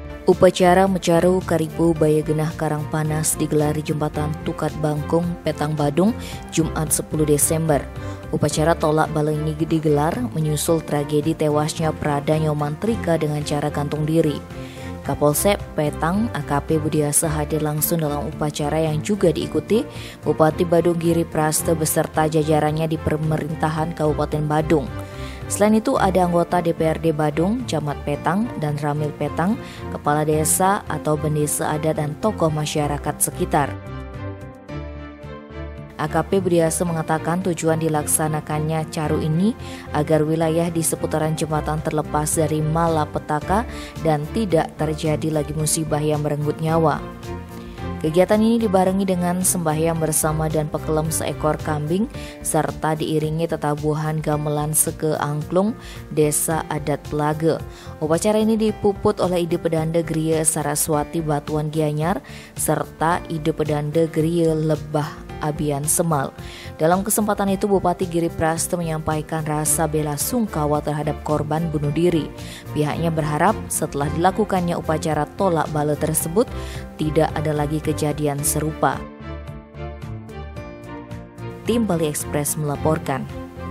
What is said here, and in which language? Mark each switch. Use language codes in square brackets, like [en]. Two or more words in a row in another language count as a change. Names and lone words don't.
[id] Upacara Mecaru Karibu Bayagenah Karangpanas digelar di Jembatan Tukat Bangkung, Petang Badung, Jumat 10 Desember. Upacara tolak bala ini digelar menyusul tragedi tewasnya Prada Nyomantrika dengan cara gantung diri. Kapolsek Petang AKP Budiasa hadir langsung dalam upacara yang juga diikuti Bupati Badung Giri Praste beserta jajarannya di pemerintahan Kabupaten Badung. Selain itu ada anggota DPRD Badung, Camat Petang, dan Ramil Petang, kepala desa atau bendesa adat dan tokoh masyarakat sekitar. AKP Budiasa mengatakan tujuan dilaksanakannya caru ini agar wilayah di seputaran jembatan terlepas dari malapetaka dan tidak terjadi lagi musibah yang merenggut nyawa. Kegiatan ini dibarengi dengan sembahyang bersama dan pekelem seekor kambing serta diiringi tetabuhan gamelan Seke Angklung Desa Adat Pelage. Upacara ini dipuput oleh Ide Pedanda Griya Saraswati Batuan Gianyar serta Ide Pedanda Griya Lebah Abian Semal. Dalam kesempatan itu Bupati Giri Praste menyampaikan rasa bela sungkawa terhadap korban bunuh diri. Pihaknya berharap setelah dilakukannya upacara tolak bala tersebut tidak ada lagi kejadian serupa. Tim Bali Express melaporkan.